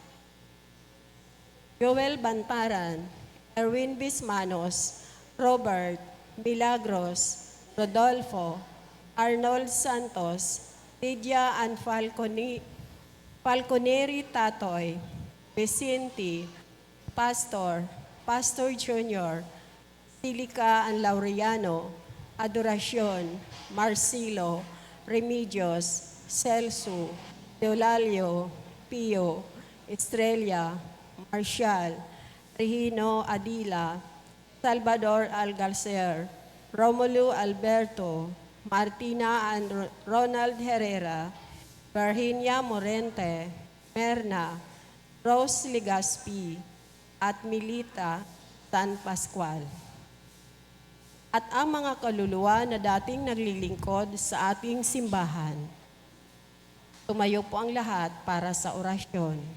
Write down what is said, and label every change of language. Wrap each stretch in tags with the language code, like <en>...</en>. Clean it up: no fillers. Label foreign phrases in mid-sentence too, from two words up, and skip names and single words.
<tl>Joel Bantaran, Erwin Bismanos, Robert, Milagros, Rodolfo, Arnold Santos, Lydia and Falconeri Tatoy, Vicente, Pastor Junior, Silica and Laureano, Adoracion, Marcelo, Remedios, Celso, Deolalio, Pio, Estrella, Marshall, Regino Adila, Salvador Algalcer, Romulo Alberto, Martina and Ronald Herrera, Virginia Morente, Merna, Rose Legaspi, at Milita San Pascual. At ang mga kaluluwa na dating naglilingkod sa ating simbahan. Tumayo po ang lahat para sa orasyon.</tl>